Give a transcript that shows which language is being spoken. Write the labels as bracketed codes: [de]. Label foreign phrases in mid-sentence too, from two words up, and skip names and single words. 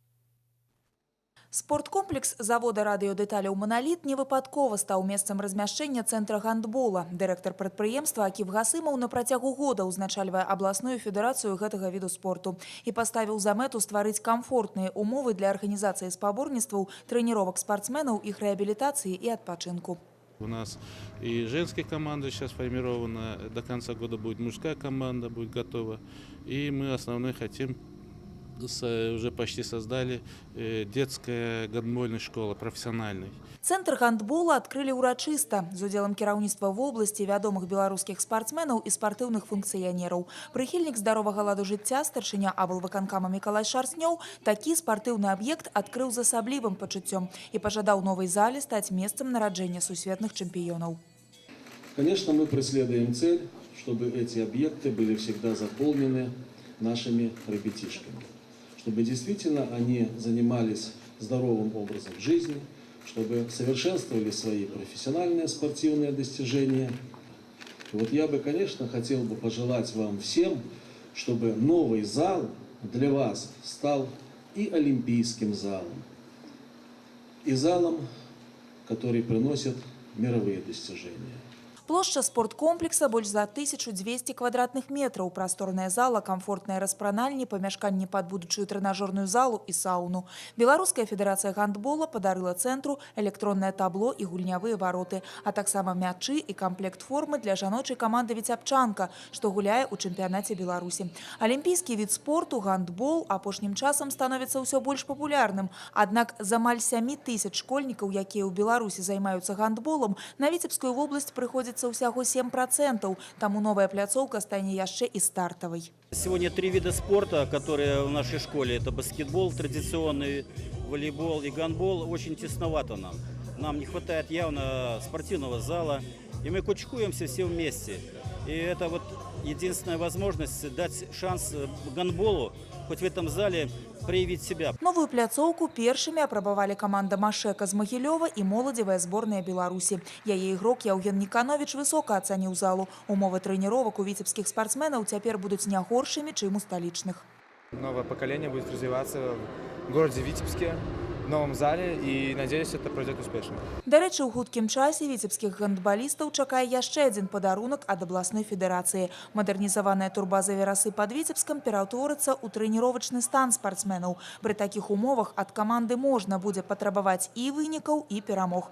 [be] Спорткомплекс завода радыёдэталяў «Монолит» не выпадкова стаў месцам размяшчэння цэнтра гандбола. Дырэктар прадпрыемства Акіп Гасымаў на працягу года ўзначальвае абласную федэрацыю гэтага віду спорту і паставіў за мэту стварыць камфортныя умовы для арганізацыі спаборніцтваў, трэніровак спартсменаў, іх рэабілітацыі і адпачынку. [ru] У нас и женская команда сейчас формирована, до конца года будет мужская команда, будет готова. И мы основной хотим, уже почти создали детская гандбольная школа, профессиональной. [be] Центр гандбола адкрылі ўрачыста з удзелам кіраўніцтва вобласці, вядомых беларускіх спартсменаў і спартыўных функцыянераў. Прыхільнік здаровага ладу жыцця, старшыня аблвыканкама Мікалай Шарснёў такі спартыўны аб'ект адкрыў з асаблівым пачуццём і пажадаў новай зале стаць месцам нараджэння сусветных чэмпіёнаў. [ru] Конечно, мы преследуем цель, чтобы эти объекты были всегда заполнены нашими ребятишками. Чтобы действительно они занимались здоровым образом жизни, чтобы совершенствовали свои профессиональные спортивные достижения. И вот я бы, конечно, хотел бы пожелать вам всем, чтобы новый зал для вас стал и олимпийским залом, и залом, который приносит мировые достижения. [be] Плошча спорткомплекса больш за 1200 квадратных метраў, прасторная зала, камфортныя распранальні, памяшканні пад будучую трэнажорную залу і сауну. Беларуская федэрацыя гандбола падарыла цэнтру электроннае табло і гульнявыя вароты, а таксама мячы і камплект формы для жаночай каманды «Віцябчанка», што гуляе ў чэмпіянаце Беларусі. Алімпійскі від спорту гандбол апошнім часам становіцца ўсё больш папулярным. Аднак з амаль 7000 школьнікаў, якія ў Беларусі займаюцца гандболам, на Віцебскую вобласць прыходзіцца усяго 7%, таму новая пляцоўка стане яшчэ і стартавай. [ru] Сегодня 3 вида спорта, которые в нашей школе. Это баскетбол, традиционный волейбол и гандбол. Очень тесновато нам. Нам не хватает явно спортивного зала. И мы кучкуемся все вместе. И это вот единственная возможность дать шанс гандболу хоть в этом зале проявить себя. [be] Новую пляцоўку першымі апрабавалі каманда «Машэка» з Магілёва і моладзевая зборная Беларусі. Яе ігрок Яўген Нікановіч высока ацаніў залу. Умовы трэніровак у віцебскіх спартсменаў цяпер будуць не горшымі, чым у сталічных. [ru] Новое поколение будет развиваться в городе Витебске, в новом зале, и надеюсь, это пройдет успешно. [be] Дарэчы, у хуткім часе віцебскіх гандбалістаў чакае яшчэ адзін падарунак ад абласной федэрацыі. Мадэрнізаваная турбаза «Верасы» пад Віцебскам пераўтворыцца ў трэніровачны стан спартсменаў. Пры такіх умовах ад каманды можна будзе патрабаваць і вынікаў, і перамог.